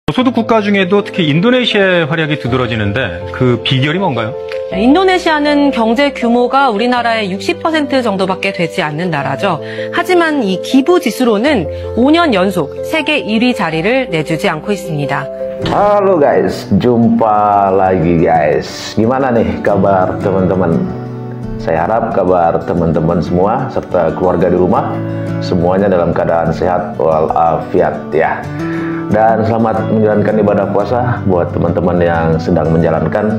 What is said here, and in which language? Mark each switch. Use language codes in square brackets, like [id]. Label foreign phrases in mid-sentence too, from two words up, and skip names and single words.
[ko] 소득 국가 중에도 특히 인도네시아의 활약이 두드러지는데 그 비결이 뭔가요? 인도네시아는 경제 규모가 우리나라의 60% 정도밖에 되지 않는 나라죠. 하지만 이 기부 지수로는 5년 연속 세계 1위 자리를 내주지 않고 있습니다. [id] Halo guys, jumpa lagi guys. Gimana nih kabar teman-teman? Saya harap kabar teman-teman semua serta keluarga di rumah semuanya dalam keadaan sehat walafiat ya. Dan selamat menjalankan ibadah puasa buat teman-teman yang sedang menjalankan.